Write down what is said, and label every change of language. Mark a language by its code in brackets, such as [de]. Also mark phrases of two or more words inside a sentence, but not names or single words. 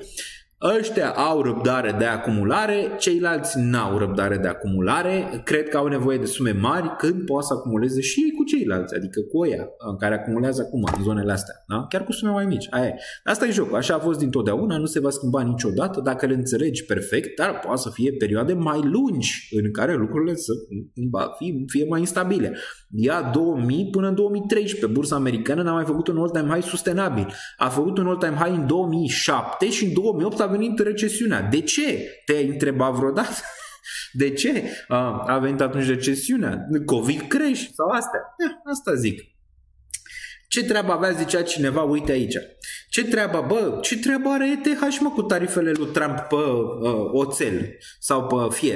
[ro] Ăștia au răbdare de acumulare, ceilalți n-au răbdare de acumulare, cred că au nevoie de sume mari când poate să acumuleze și ei cu ceilalți, adică cu oia care acumulează acum în zonele astea, da? Chiar cu sume mai mici. Asta e jocul, așa a fost dintotdeauna, nu se va schimba niciodată dacă le înțelegi perfect, dar poate să fie perioade mai lungi în care lucrurile să fie mai instabile. Ia 2000 până în 2013, bursa americană n-a mai făcut un [en] all-time high [ro] sustenabil. A făcut un [en] all-time high [ro] în 2007 și în 2008 a venit recesiunea. De ce? Te-ai întrebat vreodată? De ce a venit atunci recesiunea? COVID crash sau astea? Asta zic. Ce treabă avea, zicea cineva, uite aici. Ce treabă are ETH, mă, cu tarifele lui Trump pe oțel sau pe fier?